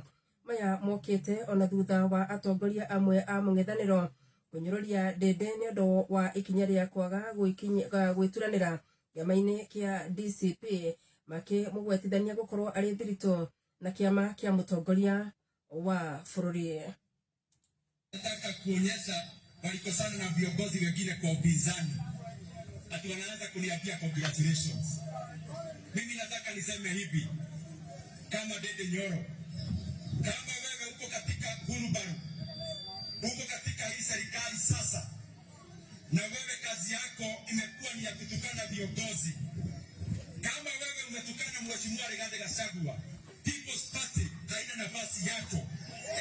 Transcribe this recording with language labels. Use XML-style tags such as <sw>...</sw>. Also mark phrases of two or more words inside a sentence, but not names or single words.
<ki>Maya mokĩte ona thutha wa atongoria amwe a mũng'ethanĩro kũnyũrũria Ndindi nĩ ũndũ wa ikinya rĩa kwaga gwĩturanĩra kĩama-inĩ kĩa DCP, makĩmũgwetithania gũkorwo arĩ thiritũ na kĩama kĩa mũtongoria wa bũrũri.</ki> <sw>Nataka kuonyesha walikosana na viongozi wengine kwa upinzani, ati wanaanza kuniambia congratulations. Mimi nataka niseme hivi, kama Ndindi Nyoro, kama wewe uko katika Gulubaru, uko katika hii serikali sasa, na wewe kazi yako imekuwa ni ya kutukana viongozi, kama wewe umetukana Mheshimiwa Rigathi Gachagua, People's Party haina nafasi yako.</sw>